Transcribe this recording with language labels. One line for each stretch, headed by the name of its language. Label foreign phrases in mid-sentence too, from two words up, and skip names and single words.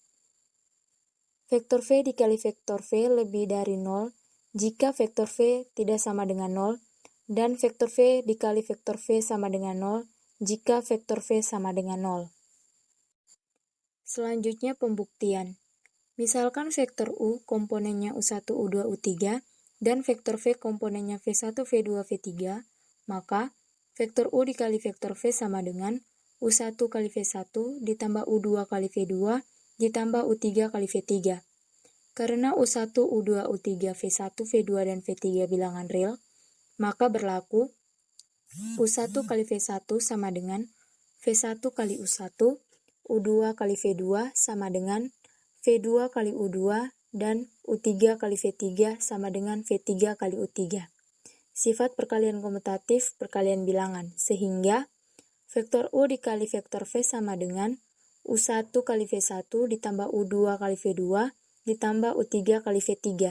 Indonesian: Vektor V dikali vektor V lebih dari 0 jika vektor V tidak sama dengan 0, dan vektor V dikali vektor V sama dengan 0 jika vektor V sama dengan 0. Selanjutnya pembuktian. Misalkan vektor U komponennya U1, U2, U3, dan vektor V komponennya V1, V2, V3, maka vektor U dikali vektor V sama dengan U1 kali V1 ditambah U2 kali V2 ditambah U3 kali V3. Karena U1, U2, U3, V1, V2, dan V3 bilangan real, maka berlaku U1 kali V1 sama dengan V1 kali U1, U2 kali V2 sama dengan V2 kali U2, dan U3 kali V3 sama dengan V3 kali U3. Sifat perkalian komutatif perkalian bilangan, sehingga vektor U dikali vektor V sama dengan U1 kali V1 ditambah U2 kali V2 ditambah U3 kali V3.